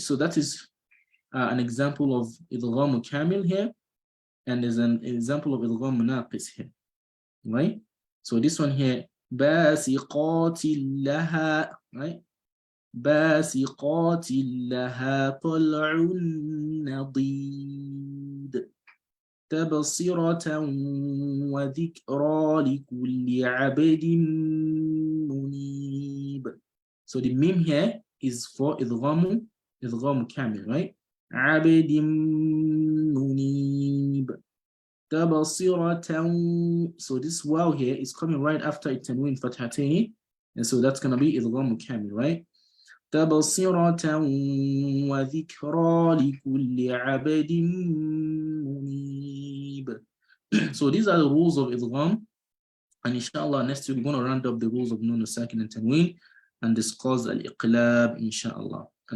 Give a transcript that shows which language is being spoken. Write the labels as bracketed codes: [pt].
[en] So that is an example of idgham kamil here, and there's an example of idgham naqis here, right? So this one here, [ar] بَاسِقَاتٍ لَهَا, [en] right? [ar] باسقات لها طلع نضيد تبصرة وذكرى لكل عبد منيب. [en] So the meme here is for idgham kamil, right? [ar] عبد منيب تبصرة. [en] So this wow here is coming right after tanween fathatain, and so that's gonna be idgham kamil, right? [ar] تبصرة وذكرى لكل عبد منيب. [en] So these are the rules of idgham, and inshallah next week we're going to round up the rules of nun sakin and tanween and discuss al-iqlab inshallah.